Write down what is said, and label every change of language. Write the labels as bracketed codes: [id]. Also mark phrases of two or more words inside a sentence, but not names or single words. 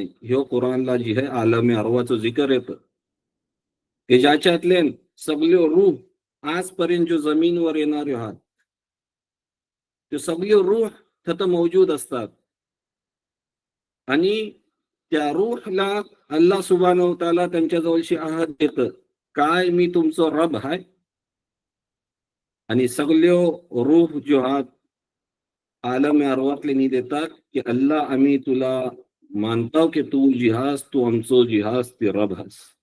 [mr] ह्यो कुराणला जी आहे आलम अरवाचं जिकर येतं की ज्याच्यातले सगळे रूह आजपर्यंत जो जमीनवर येणारे आहात ते सगळे रूह तिथं मौजूद असतात. आणि त्या रूहला [ar] الله سبحانه وتعالى [mr] त्यांच्या जवळशी अहद देतं काय मी तुमचं रब आहे. आणि सगळे रूह जो आहात आलम अरवातले नि देतात की अल्लाह आम्ही तुला मानतो की तू जिहास तू आमचो जिहास ते रब हास.